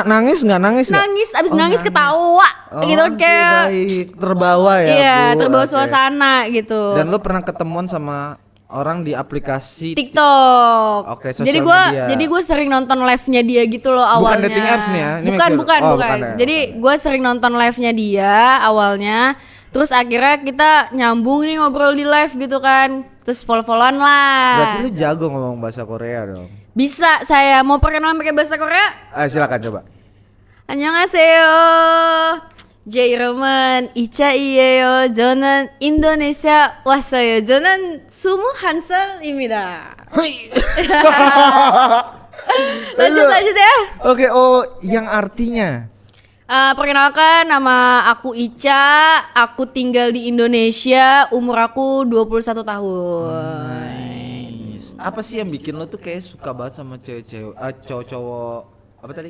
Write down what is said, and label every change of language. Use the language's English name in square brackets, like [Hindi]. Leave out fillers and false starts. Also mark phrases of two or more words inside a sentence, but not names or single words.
[Indonesian] Nangis, abis nangis ketawa gitu kan, kayak baik. Terbawa ya. iya, Bu. terbawa Oke. suasana gitu. Dan lo pernah ketemuan sama orang di aplikasi TikTok. Oke, sosial jadi media. gue sering nonton live-nya dia gitu loh awalnya. [English] dating apps [Indonesian] nih ya? Ini Bukan, [English] make sure. [Indonesian] bukan. Ya? Jadi gue sering nonton live-nya dia awalnya. Terus akhirnya kita nyambung nih ngobrol di live gitu kan. Terus follow-followan lah. Berarti lu jago ngomong bahasa Korea dong. Bisa saya mau perkenalan pakai bahasa Korea? Silakan coba. [Korean] 안녕하세요. 제 이름은 이차이에요. 저는 인도네시아 왔어요. 저는 21살입니다. [Indonesian] lanjut ya. Oke, yang artinya Perkenalkan, nama aku Ica. Aku tinggal di Indonesia. Umur aku 21 tahun. nice. Apa sih yang bikin lo tuh kayak suka banget sama cewek-cewek, cowok-cowok apa tadi?